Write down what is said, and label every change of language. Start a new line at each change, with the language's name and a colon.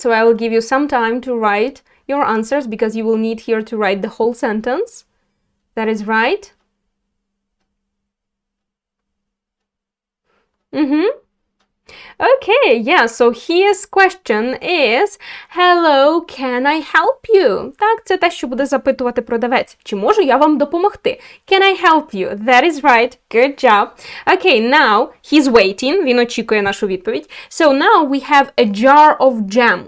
English: So I will give you some time to write your answers because you will need here to write the whole sentence. That is right. Okay, yeah, so his question is, hello, can I help you?
Ukrainian: Так, це те, що буде запитувати продавець. Чи можу я вам допомогти?
English: Can I help you? That is right. Good job. Okay, now he's waiting.
Ukrainian: Він очікує нашу відповідь.
English: So now we have a jar of jam.